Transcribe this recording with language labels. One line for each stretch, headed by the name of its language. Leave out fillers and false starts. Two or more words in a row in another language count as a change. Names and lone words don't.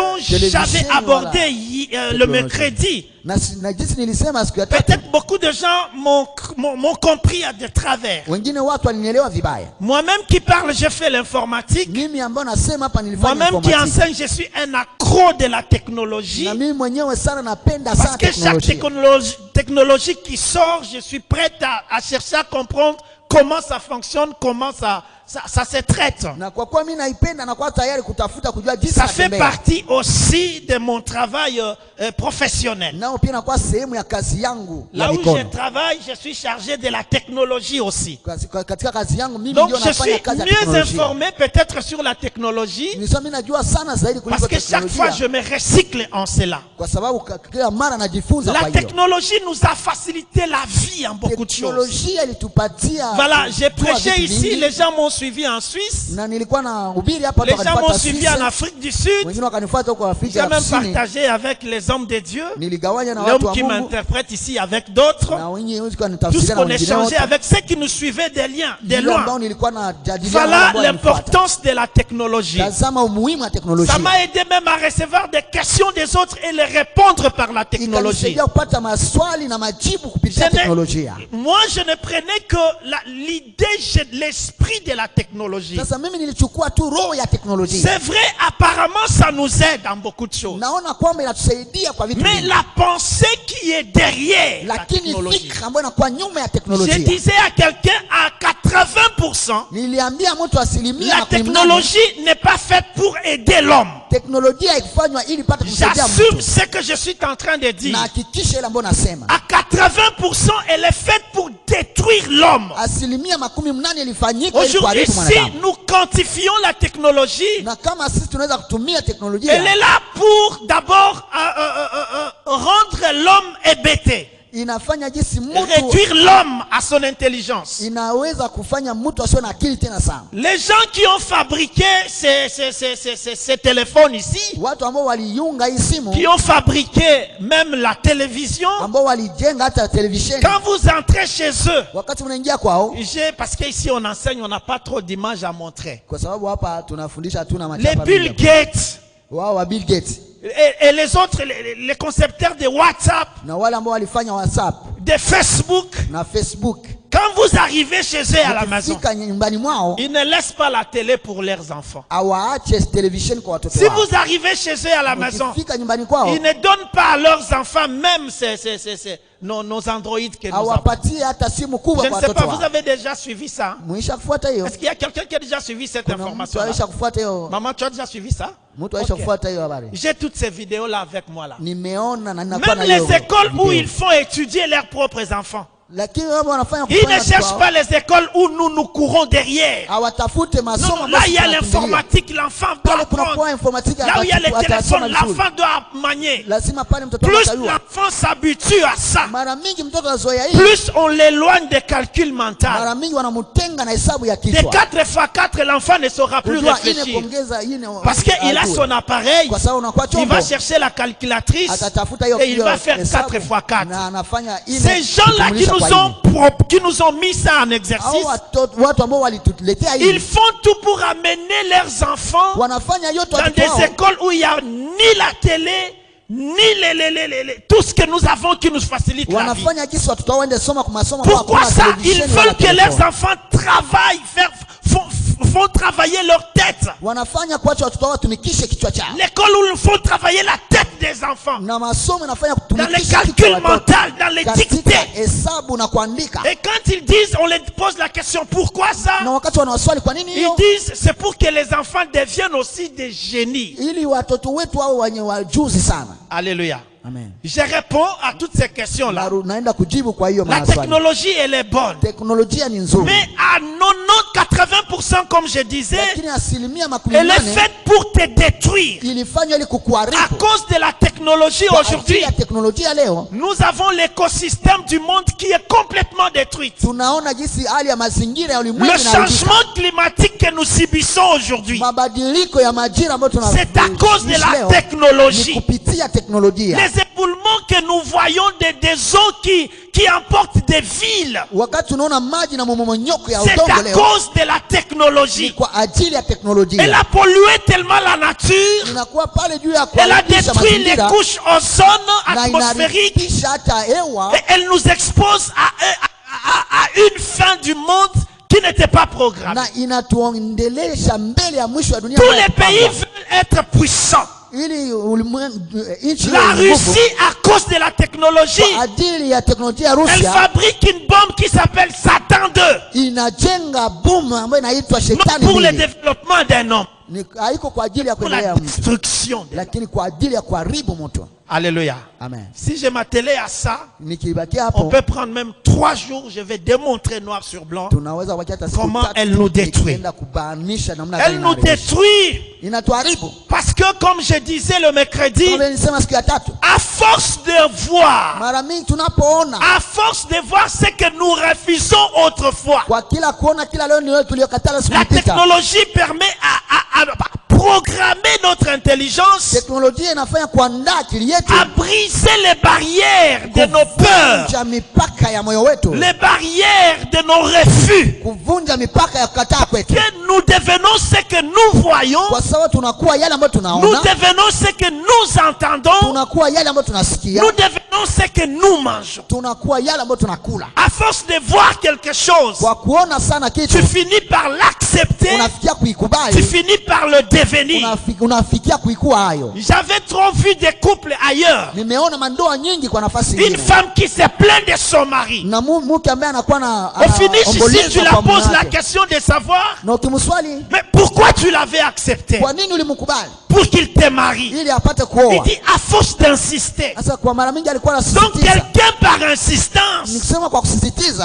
French: télévision j'avais
Swahili: wala
French: abordé le technologie. mercredi
Swahili: na jinsi nilisema siku ya tatu,
French: peut-être beaucoup de gens m'ont compris à de travers.
Swahili: wengine watu walinielewa vibaya.
French: Moi-même qui parle, je fais l'informatique.
Swahili: Mimi ambao nasema hapa nilifanya
French: Moi-même qui
Swahili: informatique.
French: enseigne, je suis un accro de la technologie.
Swahili: Na mimi mwenyewe sana napenda
French: Parce
Swahili: sana
French: que chaque technologie qui sort, je suis prête à chercher à comprendre comment ça fonctionne, comment ça se traite.
Swahili: Na kwa kuwa mimi naipenda na kwa tayari kutafuta kujua jinsi
French: Ça fait
Swahili: inatembea.
French: partie aussi de mon travail professionnel.
Swahili: Nao pia inakuwa sehemu ya kazi yangu ya
French: Là où
Swahili: mikono.
French: je travaille, je suis chargé de la technologie aussi.
Swahili: Katika kazi yangu mimi
French: Donc
Swahili: ndio
French: je
Swahili: nafanya
French: suis
Swahili: kazi ya
French: mieux
Swahili: teknolojia.
French: informé peut-être sur la technologie,
Swahili: Nisema mimi najua sana zaidi kuliko
French: parce que chaque fois je
Swahili: teknolojia.
French: me recycle en cela.
Swahili: Kwa sababu kila mara najifunza kwa
French: La
Swahili: hiyo.
French: technologie nous a facilité la vie en beaucoup de choses.
Swahili: Teknolojia ilitupatia.
French: Voilà, j'ai
Swahili: kujua
French: prêché
Swahili: vitu
French: ici,
Swahili: vingi.
French: les gens m'ont suivi en Suisse,
Swahili: Na nilikuwa na hubiri hapa
French: les gens m'ont
Swahili: wakanifuata
French: suivi
Swahili: Suisse.
French: en Afrique du Sud,
Swahili: Wengine wakanifuata huko Afrika
French: j'ai
Swahili: ya
French: même
Swahili: Kusini.
French: partagé avec les hommes de Dieu,
Swahili: Niligawanya na watu
French: l'homme
Swahili: wa
French: qui
Swahili: Mungu.
French: m'interprète ici avec d'autres,
Swahili: Na wengine walikuwa
French: tous
Swahili: wanatafsiria na
French: qu'on
Swahili: wengine
French: échangeait
Swahili: wote.
French: avec ceux qui nous suivaient des liens, de
Swahili: Yule ambao
French: loin.
Swahili: nilikuwa na jadiliana
French: Voilà
Swahili: ambao walinifuata.
French: l'importance de la technologie.
Swahili: Tazama umuhimu wa teknolojia.
French: Ça m'a aidé même à recevoir des questions des autres et les répondre par la technologie.
Swahili: Ikanisaidia kupata maswali na majibu kupitia teknolojia.
French: Moi, je ne prenais que l'idée, l'esprit de la technologie.
Swahili: Sasa mimi nilichukua tu roho ya teknolojia.
French: C'est vrai, apparemment, ça nous aide dans beaucoup de choses.
Swahili: Naona kwamba inatusaidia kwa vitu
French: Mais
Swahili: vingi.
French: la pensée qui est derrière la
Swahili: Lakini
French: technologie.
Swahili: fikra ambayo inakuwa nyuma ya
French: Je
Swahili: teknolojia.
French: disais à quelqu'un à 80%,
Swahili: Niliambia mtu asilimia
French: la
Swahili: 80
French: technologie n'est pas faite pour aider l'homme.
Swahili: teknolojia haikufanywa ili ipate kumsaidia
French: J'assume
Swahili: mtu.
French: ce que je suis en train de dire.
Swahili: Na hakikisha ile ambayo nasema.
French: À 80%, elle est faite pour détruire l'homme.
Swahili: Asilimia 80 ilifanyika ili
French: Aujourd'hui,
Swahili: kuharibu
French: si
Swahili: mwanadamu.
French: nous quantifions la technologie,
Swahili: Na kama sisi tunaweza kutumia
French: elle
Swahili: teknolojia,
French: est là pour d'abord rendre l'homme hébété,
Swahili: inafanya jinsi mtu
French: réduire l'homme à son intelligence.
Swahili: inaweza kufanya mtu asiwe na akili tena sana.
French: Les gens qui ont fabriqué ces téléphones ici,
Swahili: Watu ambao waliunga hii simu,
French: qui ont fabriqué même la télévision,
Swahili: ambao walijenga hata televisheni,
French: quand vous entrez chez eux,
Swahili: wakati mnaingia kwao,
French: parce qu'ici on enseigne, on n'a pas trop d'images à montrer.
Swahili: kwa sababu hapa tunafundisha hatuna
French: Les
Swahili: machapa
French: Bill
Swahili: mingi.
French: Gates
Swahili: Wao wa Bill Gates
French: et les autres, les concepteurs de WhatsApp,
Swahili: na wale ambao walifanya WhatsApp
French: de Facebook,
Swahili: na Facebook,
French: quand vous arrivez chez eux à la maison,
Swahili: ukifika nyumbani mwao
French: ils ne laissent pas la télé pour leurs enfants.
Swahili: hawaache televisheni kwa watoto
French: Si
Swahili: wao.
French: vous arrivez chez eux à la maison,
Swahili: Ukifika nyumbani kwao,
French: ils ne donnent pas à leurs enfants même nos androïdes que nous avons.
Swahili: hawapatie hata simu kubwa
French: Je
Swahili: kwa
French: ne sais pas,
Swahili: watoto
French: vous
Swahili: wao.
French: avez déjà suivi ça?
Swahili: Muisha kufuata hiyo?
French: Est-ce qu'il y a quelqu'un qui a déjà suivi cette
Swahili: Kuna mtu
French: information?
Swahili: aisha kufuata hiyo?
French: Maman, tu as déjà suivi ça?
Swahili: Mtu aisha
French: Ok.
Swahili: kufuata hiyo habari?
French: J'ai toutes ces vidéos-là avec moi là.
Swahili: Nimeona na ninakuwa
French: Même
Swahili: na hiyo
French: les écoles où
Swahili: video.
French: ils font étudier leurs propres enfants.
Swahili: Lakini wao wanafanya
French: Ils ne
Swahili: kufanya
French: cherchent
Swahili: kwao.
French: pas les écoles où nous courons derrière.
Swahili: Hawatafute masomo
French: Non,
Swahili: ambayo
French: là il y a
Swahili: tunakimbilia.
French: l'informatique, l'enfant doit
Swahili: Pale kuna kwa
French: apprendre.
Swahili: informatique
French: Là où il y a les
Swahili: atasoma
French: téléphones,
Swahili: vizuri.
French: l'enfant doit manier.
Swahili: Lazima pale mtoto
French: Plus
Swahili: atajua.
French: l'enfant s'habitue à ça,
Swahili: Mara mingi mtoto azoea hii,
French: plus on l'éloigne des calculs mentaux.
Swahili: mara mingi wanamtenga na hesabu ya
French: De
Swahili: kichwa.
French: 4 fois 4, l'enfant ne saura plus
Swahili: Kujua ine
French: réfléchir.
Swahili: kuongeza ine
French: Parce qu'il a son appareil,
Swahili: kwa sababu unakuwa
French: il
Swahili: chombo.
French: va chercher la calculatrice
Swahili: Atatafuta hiyo
French: et il va faire
Swahili: hesabu,
French: 4 fois 4.
Swahili: na anafanya ine
French: Ces gens-là qui nous ont mis ça en
Swahili: Hao
French: exercice,
Swahili: watu ambao walituletea
French: ils
Swahili: hii
French: font tout pour amener leurs enfants
Swahili: wanafanya yote
French: dans
Swahili: watoto
French: des
Swahili: wao
French: écoles où il n'y a ni la télé, ni tout ce que nous avons qui nous facilite la vie.
Swahili: wanafanya kisi watoto wao waende soma kwa masomo.
French: Pourquoi
Swahili: hakuna
French: ça? Ils
Swahili: televisheni wala
French: veulent que
Swahili: telefoni.
French: leurs enfants travaillent, font travailler leur tête.
Swahili: Wanafanya kuacha watoto wao watumikishe kichwa chao,
French: L'école où ils font travailler la tête des enfants.
Swahili: na masomo inafanya
French: Dans les
Swahili: kutumikisha kichwa
French: calculs
Swahili: watoto
French: mentaux, dans les
Swahili: katika
French: dictées.
Swahili: hesabu na kuandika.
French: Et quand ils disent, on les pose la question, pourquoi ça?
Swahili: Na wakati wanawaswali kwa nini
French: Ils
Swahili: hiyo,
French: disent, c'est pour que les enfants deviennent aussi des génies.
Swahili: ili watoto wetu wao wenye wajuzi sana.
French: Alléluia. Amen. Je réponds à toutes ces questions-là.
Swahili: Naenda kujibu kwa hiyo
French: La
Swahili: maswali.
French: technologie, elle est bonne.
Swahili: Teknolojia ni nzuri,
French: Mais à 80%, comme je disais,
Swahili: lakini asilimia makumi
French: elle est
Swahili: nane
French: faite pour te détruire.
Swahili: ilifanywa ili
French: À
Swahili: kukuharibu.
French: cause de la technologie
Swahili: Kwa ajili
French: aujourd'hui,
Swahili: ya teknolojia leo
French: nous avons l'écosystème du monde qui est complètement détruit.
Swahili: tunaona jinsi hali ya mazingira ya
French: Le
Swahili: ulimwengu inaharibika.
French: changement climatique que nous subissons aujourd'hui,
Swahili: Mabadiliko ya majira ambayo
French: c'est à cause de
Swahili: tunaishi
French: la
Swahili: leo ni
French: technologie.
Swahili: kupitia teknolojia.
French: Les éboulements que nous voyons des eaux qui emportent des villes,
Swahili: wakati tunaona maji na mmomonyoko ya
French: c'est
Swahili: udongo
French: à
Swahili: leo,
French: cause de la
Swahili: ni
French: technologie.
Swahili: kwa ajili ya teknolojia.
French: Elle a pollué tellement la nature.
Swahili: Inakuwa pale juu ya
French: Elle a
Swahili: kuharibisha
French: détruit les
Swahili: mazingira
French: couches ozone
Swahili: na
French: atmosphériques.
Swahili: inaharibisha hata hewa,
French: Et elle nous expose à une fin du monde qui n'était pas programmée.
Swahili: na inatuondelesha mbele ya mwisho wa dunia.
French: Tous
Swahili: ambayo
French: les pays
Swahili: kupangwa.
French: veulent être puissants.
Swahili: Ili nchi
French: La
Swahili: yenye nguvu,
French: Russie, à cause de la technologie,
Swahili: kwa ajili ya teknolojia ya
French: elle
Swahili: Russia
French: fabrique une bombe qui s'appelle Satan 2.
Swahili: inajenga bomu ambayo inaitwa
French: Non
Swahili: shetani
French: pour le
Swahili: mbili.
French: développement d'un homme,
Swahili: Haiko kwa ajili ya
French: pour la
Swahili: kuendelea mtu,
French: destruction.
Swahili: lakini kwa ajili ya kuharibu mtu.
French: Alléluia. Amen. Si je m'attelais à ça,
Swahili: Nikibakia
French: on
Swahili: hapo,
French: peut prendre même 3 jours, je vais démontrer noir sur blanc.
Swahili: tunaweza kubakia hata siku
French: Comment
Swahili: tatu
French: elle nous détruit.
Swahili: nikienda kubainisha namna
French: Elle
Swahili: gani
French: nous
Swahili: inaharibisha.
French: détruit
Swahili: Inatuharibu.
French: parce que, comme je disais le mercredi,
Swahili: Kama nilisema siku ya tatu,
French: à force de voir,
Swahili: mara mingi tunapoona,
French: à force de voir ce que nous refusons autrefois,
Swahili: kwa kila kuona kila leo ni wewe tuliokatala siku
French: la
Swahili: ilipita.
French: technologie permet à programmer notre intelligence,
Swahili: Teknolojia inafanya kuandaa akili yetu
French: à briser les barrières de nos peurs,
Swahili: kuvunja mipaka ya moyo wetu,
French: les barrières de nos refus,
Swahili: kuvunja mipaka ya kukataa kwetu,
French: que nous devenons ce que nous voyons,
Swahili: kwa sababu tunakuwa yale ambayo
French: nous
Swahili: tunaona,
French: devenons ce que nous entendons,
Swahili: tunakuwa yale ambayo tunasikia,
French: nous devenons ce que nous mangeons.
Swahili: tunakuwa yale ambayo tunakula.
French: À force de voir quelque chose,
Swahili: Kwa kuona sana kitu
French: tu finis par l'accepter,
Swahili: unafikia
French: tu
Swahili: kuikubali,
French: finis par le devenir.
Swahili: unafikia kuikuwa hayo.
French: J'avais trop vu des couples ailleurs.
Swahili: Nimeona mandoa nyingi kwa nafasi
French: Une
Swahili: nyingine,
French: femme qui se plaint de son mari.
Swahili: na mke ambaye anakuwa na
French: Au finish, si tu
Swahili: anaomboleza
French: la
Swahili: kwa mume
French: poses la
Swahili: wake.
French: question de savoir,
Swahili: Na ukimswali
French: mais pourquoi tu l'avais accepté
Swahili: kwa nini ulimkubali,
French: pour qu'il te marie?
Swahili: ili apate
French: Il
Swahili: kuoa.
French: dit à force d'insister.
Swahili: Sasa kwa mara mingi alikuwa
French: Donc
Swahili: anasisitiza,
French: quelqu'un par insistance,
Swahili: nikisema kwa kusisitiza,